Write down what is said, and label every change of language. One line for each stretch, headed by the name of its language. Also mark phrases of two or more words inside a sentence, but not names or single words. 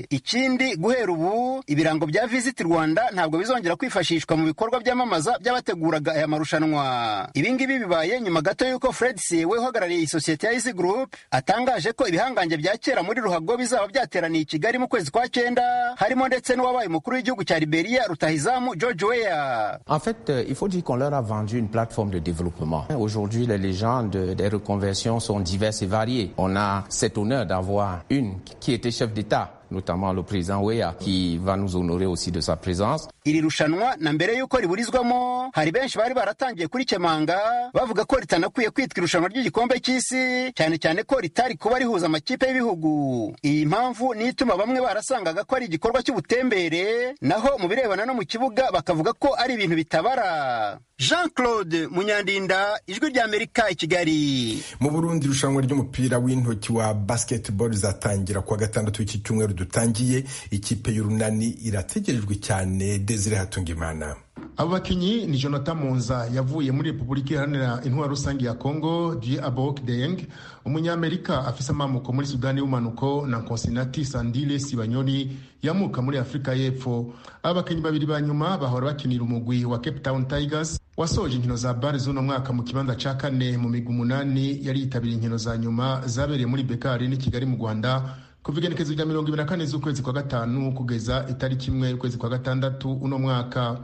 Kinyarwanda: Ikindi, guhera ubu ibirango bya Visit Rwanda ntabwo bizongera kwifashishwa mu bikorwa byamamaza by'abateguraga aya marushanwa. Ibingibi bibaye nyuma gato yuko Fred Sewe uhagarariye isosiyete ya Easy Group atangaje ko ibihangange bya kera muri ruhago bizaba byateraniye i Kigali mu kwezi kwa 9, harimo ndetse n'uwabaye umukuru w'igihugu cya Liberia Rutahizamu George Weah.
French: En fait, il faut dire qu'on leur a vendu une plateforme de développement. Aujourd'hui, les légendes des reconversions sont diverses et variées. On a cet honneur d'avoir une qui était chef d'État, notamment le président Weah, qui va nous honorer aussi de sa présence.
Kinyarwanda: Iri rushanwa na mbere yuko riburizwamo hari benshi bari baratangiye kuri kemanga bavuga ko ritanakwiye kwitwa irushanwa ry'igikombe cy'isi, cyane cyane ko ritari kuba rihuza amakipe y'ibihugu. Iyi mpamvu ni ituma bamwe barasangaga ko ari igikorwa cy'ubutembere, naho mu birebana no mu kibuga bakavuga ko ari ibintu bitabara. Jean Claude Munyandinda, Ijwi ry'Amerika, i Kigali.
Rundi: Mu Burundi irushanwa ry'umupira w'intoki wa basketball zatangira kuwa gatandatu w'iki cyumweru dutangiye. Ikipe y'Urunani irategerejwe cyane. Desire Hatungimana. Abo bakinyi ni Jonathan Monza yavuye muri Repubulika Iharanira Intwaro Rusange ya Kongo, Diabok Deng umunyamerika afise amamuko muri Sudani y'Umanuko na Konsinati Sandile Sibanyoni yamuka muri Afrika y'Epfo. Abo bakinyi babiri ba nyuma bahora bakinira umugwi wa Cape Town Tigers wasoje inkino za BAL z'uno mwaka mu kibanza ca kane mu migwi 8 yari yitabiriye inkino za nyuma zabereye muri Bekari ni Kigali mu Rwanda kuva igenekezo rya 24 z'ukwezi kwa gatanu kugeza itariki 1 y'ukwezi kwa gatandatu uno mwaka.